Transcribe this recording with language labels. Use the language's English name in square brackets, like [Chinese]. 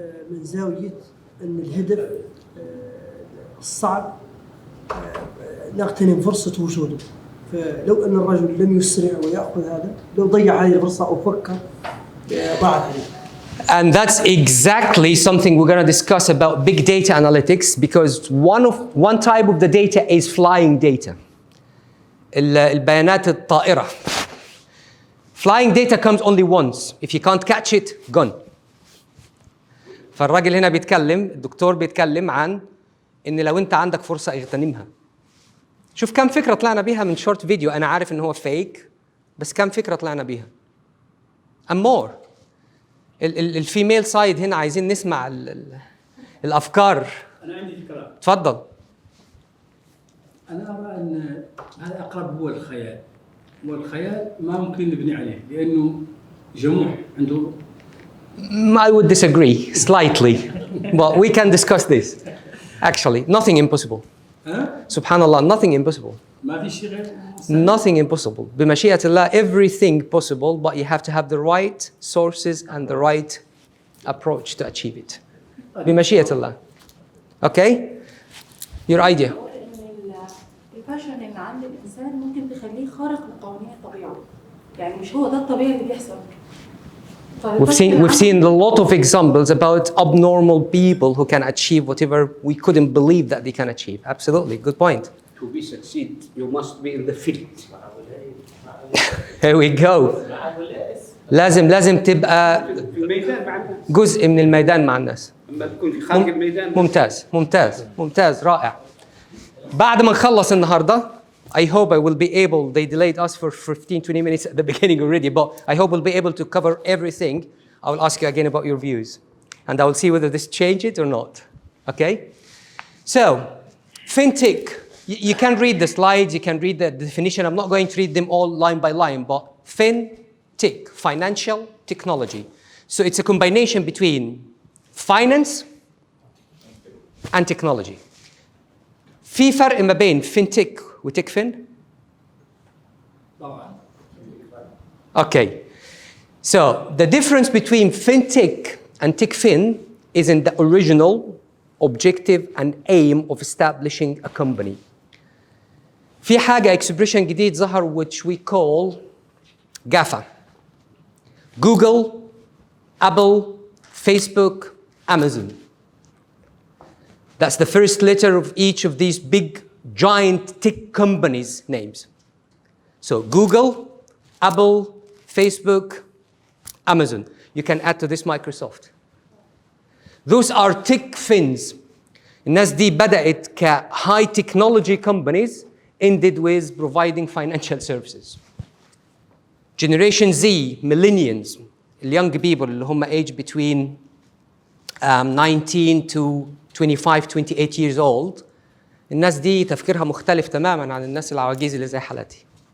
[Arabic] من زاوية أن الهدف الصعب نغتنم فرصة وجوده. فلو أن الرجل لم يسرع ويأخذ هذا، لو ضيع هذه الفرصة أو فكر ضاعت عليه. [English] And that's exactly something we're going to discuss about big data analytics, because one type of the data is flying data. [Arabic] البيانات الطائرة. [English] Flying data comes only once. If you can't catch it, gone. [Arabic] فالراجل هنا بيتكلم، الدكتور بيتكلم عن إن لو أنت عندك فرصة اغتنمها. شوف كم فكرة طلعنا بيها من شورت فيديو. أنا عارف إن هو فيك، بس كم فكرة طلعنا بيها. [English] And more. [Arabic] الفيميل سايد هنا عايزين نسمع الأفكار. أنا عندي فكرة. تفضل. أنا أرى أن هذا أقرب هو الخيال، والخيال ما ممكن نبني عليه لأنه جموح عنده. [English] I would disagree slightly, but we can discuss this. Actually, nothing impossible. Subhanallah, nothing impossible. [Arabic] ما في شيء غير. [English] Nothing impossible. [Arabic] بمشيئة الله, [English] everything possible, but you have to have the right sources and the right approach to achieve it. [Arabic] بمشيئة الله. [English] Okay? Your idea. [Arabic] الباشن اللي عند الإنسان ممكن تخليه خارق لقوانين الطبيعة. يعني مش هو ده الطبيعي اللي بيحصل. [English] We've seen a lot of examples about abnormal people who can achieve whatever we couldn't believe that they can achieve. Absolutely, good point. To be succeed, you must be in the field. Here we go. [Arabic] لازم تبقى جزء من الميدان مع الناس. اما تكون في خارج الميدان. ممتاز رائع. بعد ما نخلص النهارده [English] I hope I will be able, they delayed us for 15-20 minutes at the beginning already, but I hope we'll be able to cover everything. I will ask you again about your views. And I will see whether this changed it or not. Okay? So, fintech, you can read the slides, you can read the definition. I'm not going to read them all line by line, but fintech, financial technology. So it's a combination between finance and technology. [Arabic] في فرق ما بين fintech وتكفن؟ [English] Okay. So the difference between fintech and TechFin is in the original objective and aim of establishing a company. [Arabic] في حاجة [English] expression [Arabic] جديد ظهر [English] which we call GAFA. Google, Apple, Facebook, Amazon. That's the first letter of each of these big giant tech companies' names. So Google, Apple, Facebook, Amazon. You can add to this Microsoft. Those are tech fins. [Arabic] الناس دي بدأت [English] high technology companies, ended with providing financial services. Generation Z, millennials, young people [Arabic] اللي هم [English] age between 19 to 25, 28 years old. [Arabic] الناس دي تفكيرها مختلف تماماً عن الناس العواجيز اللي زي حالتي.